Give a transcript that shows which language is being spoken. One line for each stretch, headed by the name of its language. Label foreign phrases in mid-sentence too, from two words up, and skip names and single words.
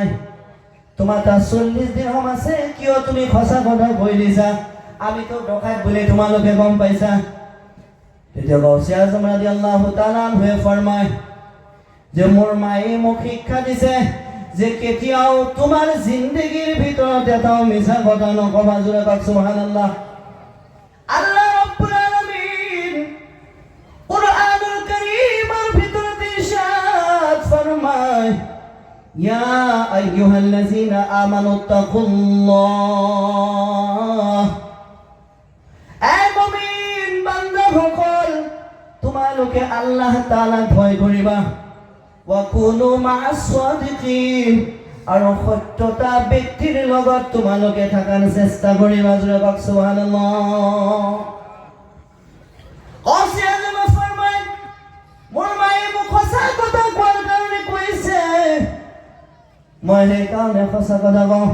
Assamese: তোমাৰ তাত 40 দিৰহাম আছে, কিয় তুমি সঁচা কথা কৈ দিছা? আমি তো ডকাইত বুলি তোমালোকে গম পাইছা। তেতিয়া গৌছে আজম
Arabic: رضي الله تعالى
Assamese: ফৰমায় যে মোৰ মায়ে মোক শিক্ষা দিছে যে কেতিয়াও তোমাৰ জিন্দগীৰ ভিতৰত এটাও মিছা কথা নকবা। জোৰে কওক সুবহানাল্লাহ।
Arabic: الله رب العالمين القرآن
Assamese: কারীমের ভিতরে ইরশাদ ফরমায়,
Arabic: يا أيها الذين آمنوا اتقوا الله,
Assamese: এ মুমিন বান্দাসকল, তোমালোকে
Arabic: الله تعالى
Assamese: ভয় কৰিবা,
Arabic: وكونوا مع الصادقين,
Assamese: আৰু সত্যতা ব্যক্তিৰ লগত তোমালোকে থাকাৰ চেষ্টা কৰিবা। জোৰে কওক সুবহানাল্লাহ। গৌছে আজমে ফৰমায়, মোৰ মায়ে মোক সঁচা কথা কোৱাৰ কাৰণে কৈছে, মই সেইকাৰণে সঁচা কথা কওঁ।